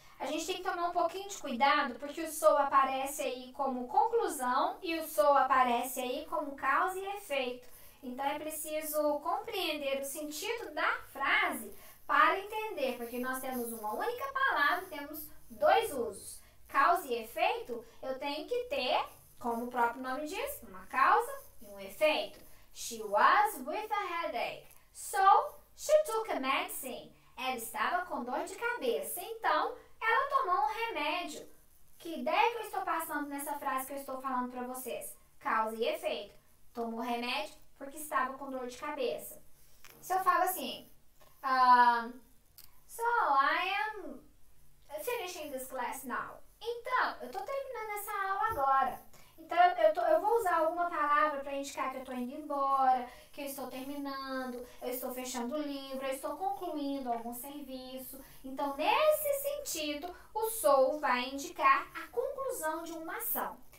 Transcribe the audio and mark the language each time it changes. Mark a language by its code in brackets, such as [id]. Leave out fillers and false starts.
[pt] A gente tem que tomar um pouquinho de cuidado, porque o so aparece aí como conclusão e o so aparece aí como causa e efeito. Então, é preciso compreender o sentido da frase para entender, porque nós temos uma única palavra, temos dois usos. Causa e efeito, eu tenho que ter, como o próprio nome diz, uma causa e um efeito. [en] She was with a headache, so she took a medicine. [pt] Ela estava com dor de cabeça, então ela tomou um remédio. Que ideia que eu estou passando nessa frase que eu estou falando para vocês? Causa e efeito. Tomou remédio porque estava com dor de cabeça. Se eu falo assim, [en] so I am finishing this class now. [pt] Então, eu estou terminando essa aula agora. Então, eu vou usar alguma palavra para indicar que eu estou indo embora, que eu estou terminando, eu estou fechando o livro, eu estou concluindo algum serviço. Então, nesse sentido, o so vai indicar a conclusão de uma ação.